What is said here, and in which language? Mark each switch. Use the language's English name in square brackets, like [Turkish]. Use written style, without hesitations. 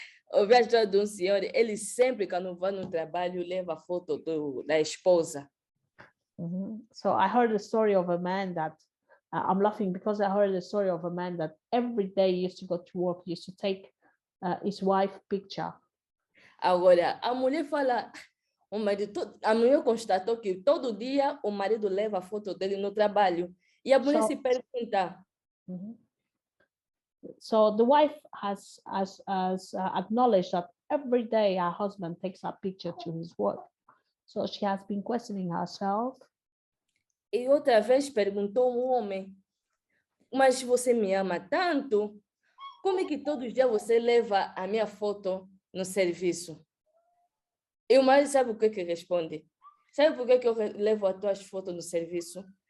[Portuguese] Ouvi a história de senhor, ele sempre, quando vai no trabalho, leva a foto da esposa. [English] So I heard the story of a man that, I'm laughing because I heard the story of a man that every day he used to go to work, he used to take his wife picture. [Portuguese] Agora, a mulher fala, a mulher constatou que todo dia o marido leva a foto dele no trabalho. E a mulher se pergunta. [English] So the wife has acknowledged that every day her husband takes a picture to his work. So she has been questioning herself. [Portuguese] E outra vez perguntou homem, mas você me ama tanto? Como é que todos os dias você leva a minha foto no serviço? E o marido sabe o que responde? Sabe por que eu levo as tuas fotos no serviço?